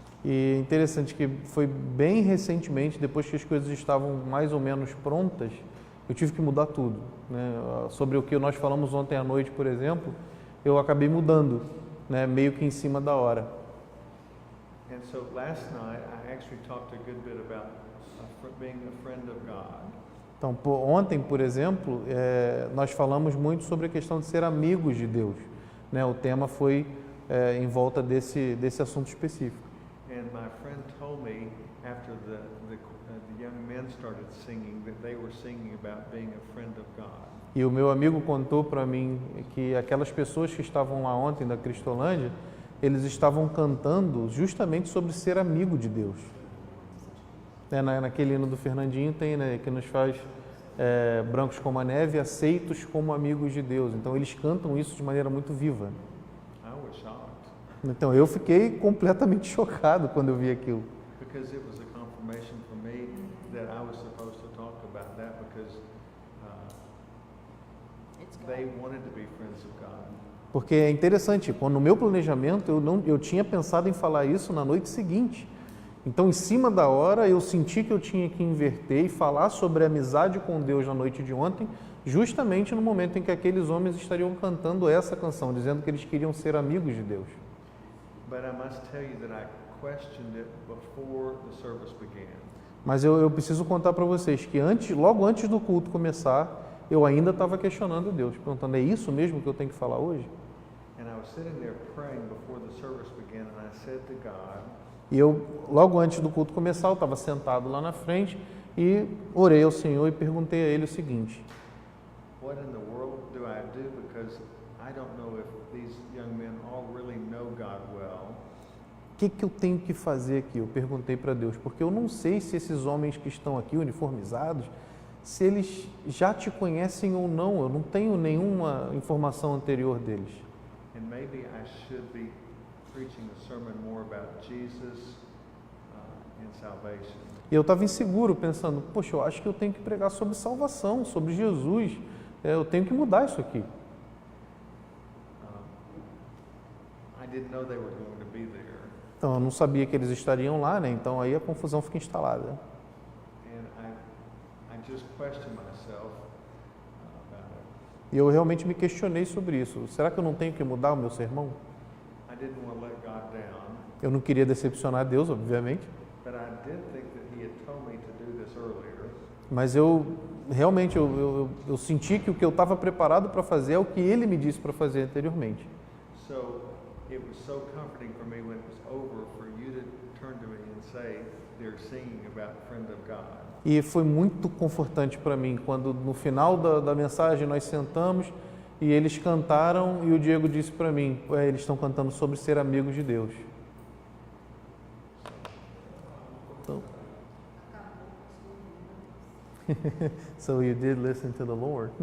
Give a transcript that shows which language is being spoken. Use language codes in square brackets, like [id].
[pt] E interessante que foi bem recentemente, depois que as coisas estavam mais ou menos prontas, eu tive que mudar tudo. Né? Sobre o que nós falamos ontem à noite, por exemplo, eu acabei mudando, né? Meio que em cima da hora. [en] And so last night I actually talked a good bit about being a friend of God. [pt] Então, ontem, por exemplo, nós falamos muito sobre a questão de ser amigos de Deus. Né? O tema foi em volta desse assunto específico. [en] And my friend told me after the young men started singing that they were singing about being a friend of God. [pt] E o meu amigo contou para mim que aquelas pessoas que estavam lá ontem da Cristolândia, eles estavam cantando justamente sobre ser amigo de Deus. Naquele hino do Fernandinho tem, né, que nos faz brancos como a neve, aceitos como amigos de Deus. Então eles cantam isso de maneira muito viva. [en] I was shocked [pt] Então eu fiquei completamente chocado quando eu vi aquilo. [en] because it was a confirmation for me that I was supposed to talk about that because they wanted to be friends of God. [pt] Porque é interessante, quando no meu planejamento eu tinha pensado em falar isso na noite seguinte. Então, em cima da hora, eu senti que eu tinha que inverter e falar sobre a amizade com Deus na noite de ontem, justamente no momento em que aqueles homens estariam cantando essa canção, dizendo que eles queriam ser amigos de Deus. [en] But I must tell you that I questioned it before the service began. [pt] Mas eu preciso contar para vocês que logo antes do culto começar, eu ainda estava questionando Deus, perguntando, é isso mesmo que eu tenho que falar hoje? [en] And I was sitting there praying before the service began and I said to God, [pt] E eu, logo antes do culto começar, eu estava sentado lá na frente e orei ao Senhor e perguntei a Ele o seguinte: [en] what in the world do I do? Because I don't know if these young men all really know God well. [pt] o que eu tenho que fazer aqui? Eu perguntei para Deus, porque eu não sei se esses homens que estão aqui uniformizados, se eles já te conhecem ou não, eu não tenho nenhuma informação anterior deles. [en] And maybe I should be preaching a sermon more about Jesus and salvation. [pt] E eu estava inseguro, pensando, poxa, eu acho que eu tenho que pregar sobre salvação, sobre Jesus, eu tenho que mudar isso aqui. [en] I didn't know they were going to be there. [pt] Então eu não sabia que eles estariam lá, né? Então aí a confusão fica instalada. [en] And I just question myself about it. [pt] E eu realmente me questionei sobre isso. Será que eu não tenho que mudar o meu sermão? [en] I didn't want to let God down, [pt] Eu não queria decepcionar Deus, obviamente, [en] but I did think that He had told me to do this earlier. [pt] mas eu realmente eu senti que o que eu estava preparado para fazer é o que Ele me disse para fazer anteriormente. [en] So it was so comforting for me when it was over for you to turn to me and say they're singing about Friend of God. [pt] E foi muito confortante para mim quando no final da mensagem nós sentamos e eles cantaram e o Diego disse para mim, eles estão cantando sobre ser amigos de Deus. [en] Então, so you did listen to the Lord.